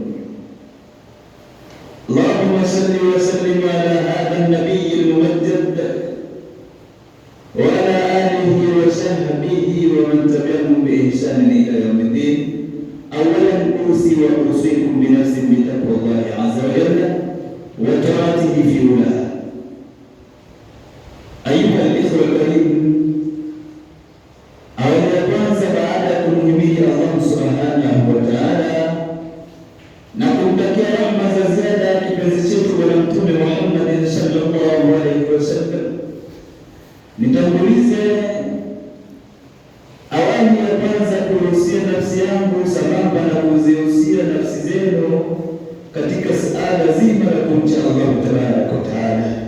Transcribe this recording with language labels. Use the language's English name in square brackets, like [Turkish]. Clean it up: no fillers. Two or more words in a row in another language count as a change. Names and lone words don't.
[Arabic] اللهم صل وسلم على هذا النبي الممجد وعلى آله وصحبه ومن تبعهم بإحسان إلى يوم الدين. أولا أوصي وأوصيكم بنفسي بتقوى الله عز وجل وطاعته في أولاه. أيها الإخوة الكريم، الله سبحانه وتعالى [Swahili] na kumtakia rahma za ziada kipenzi chetu Bwana Mtume Muhammad [Arabic] صلى الله عليه وسلم. [Swahili] Nitangulize awamu ya kwanza kuhusia nafsi yangu sambamba na kuzihusia nafsi zenu katika suala zima la kumcha [Arabic] الله تبارك وتعالى,